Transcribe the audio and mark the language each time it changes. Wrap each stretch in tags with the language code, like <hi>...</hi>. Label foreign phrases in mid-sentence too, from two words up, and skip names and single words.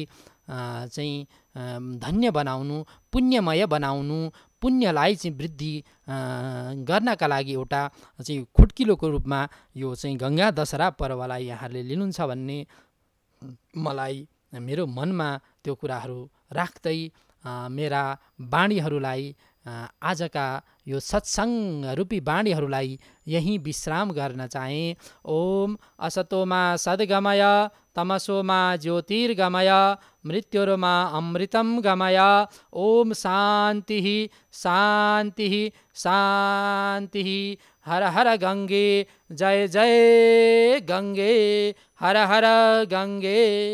<ne>चाहिँ धन्य बनाउनु, पुण्यमय बनाउनु, पुण्यलाई चाहिँ वृद्धि गर्नका लागि एउटा चाहिँ खुड्किलोको रूपमा यो चाहिँ गङ्गा दशहरा पर्वलाई यहाँहरूले लिनुहुन्छ भन्ने मलाई मेरो मनमा त्यो कुराहरू राख्दै मेरा बाणीहरूलाई आजका यो सत्सङ्ग रूपी बाणीहरूलाई यहीँ विश्राम गर्न चाहे।</ne> <sa>ओम असतोमा सद्गमय तमसोमा ज्योतिर्गमय मृत्युर्मा अमृतं गमय। ओम शान्तिः शान्तिः शान्तिः। हर हर गंगे जय जय गंगे, हर हर गंगे।</sa>